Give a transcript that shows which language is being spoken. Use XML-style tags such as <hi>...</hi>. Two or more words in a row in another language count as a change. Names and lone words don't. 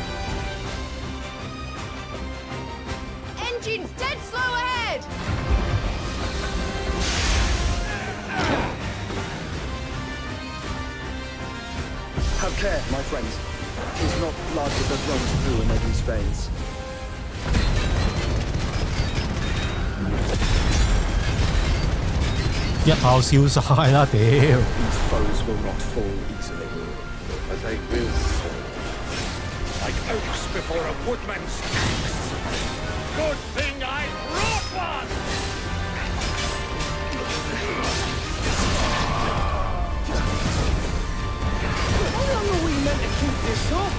<en>Engine's dead slow ahead! Have care, my friends. 'Tis not blood that runs through in these veins.</en> <yue>一炮燒晒啦！屌！</yue> <en>These foes will not fall easily. I take this like oaks before a woodman's axe. Good thing I brought one! How long are we meant to keep this up?</en>